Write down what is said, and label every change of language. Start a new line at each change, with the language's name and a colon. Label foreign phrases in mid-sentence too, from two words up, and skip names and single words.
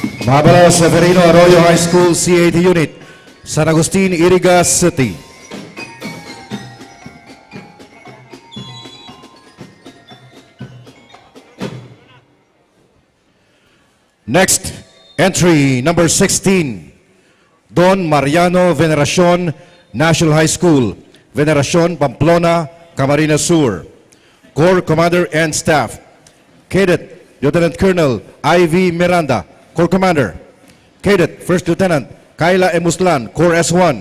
English: Mabalos Severino Arroyo High School C80 Unit, San Agustin, Iriga City. Next, entry number 16, Don Mariano Veneracion National High School, Veneracion, Pamplona, Camarines Sur. Corps Commander and Staff, Cadet Lieutenant Colonel I.V. Miranda, Corps Commander. Cadet First Lieutenant Kayla Emuslan, Corps S1.